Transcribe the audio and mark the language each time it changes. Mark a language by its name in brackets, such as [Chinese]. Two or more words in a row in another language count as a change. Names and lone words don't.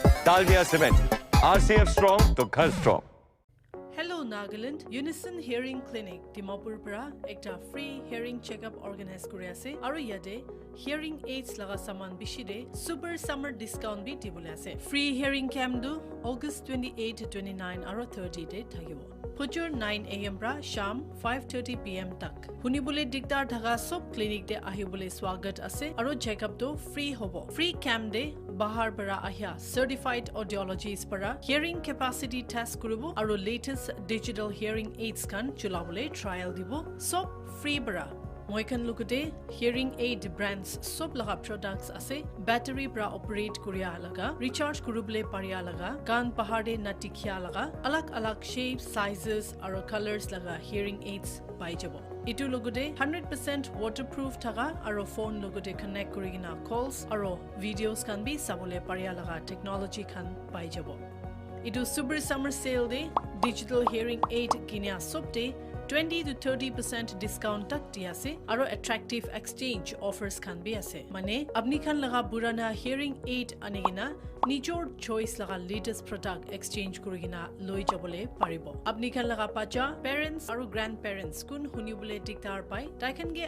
[Hindi] दालमिया सीमेंट, RCF स्ट्रॉन्ग तो घर स्ट्रॉन्ग। [English] Hello Nagaland, Unison Hearing Clinic, [Naga Pidgin] Dimapur pra ekta [English] free hearing checkup organize [Naga Pidgin] kori ase aru yate [English] hearing aids [Naga Pidgin] laga saman bishide [English] super summer discount [Naga Pidgin] bi dibole ase. [English] Free hearing camp [Naga Pidgin] du August 28, 29 aru 30 day thakibo. Pujur 9 AM pra sham 5:30 PM tak. Hunibole dikdar dhaga sob clinic de ahibole swagat ase aru checkup do free hobo. [English] Free camp [Naga Pidgin] de bahar para ahya [English] certified audiologists [Naga Pidgin] para [English] hearing capacity test [Naga Pidgin] kuribo aru [English] latest digital hearing aids [Naga Pidgin] kan chulabole trial dibo sob free bara. Moikan lukute [English] hearing aid brands [Naga Pidgin] sob laga products ase battery pra operate kuriya laga recharge kurubole pariya laga kan pahade natikhya laga alag [English] shapes sizes [Naga Pidgin] aro colors laga [English] hearing aids [Naga Pidgin] pai jabo. Itu logote 100% waterproof thaga aro phone logote connect kurigina calls aro videos kan bi sabole pariya laga technology kan pai jabo. Itu [English] super summer sale day digital hearing aid [Naga Pidgin] kinia sobte 20 to 30% discount tak dia ase aro [English] attractive exchange offers [Naga Pidgin] khan bi ase mane apni khan laga burana hearing aid anigina nijor choice laga [English] latest product exchange [Naga Pidgin] kurigina loi jabole paribo apni khan laga pacha parents aro grandparents kun hunibole diktar pai tai khan ge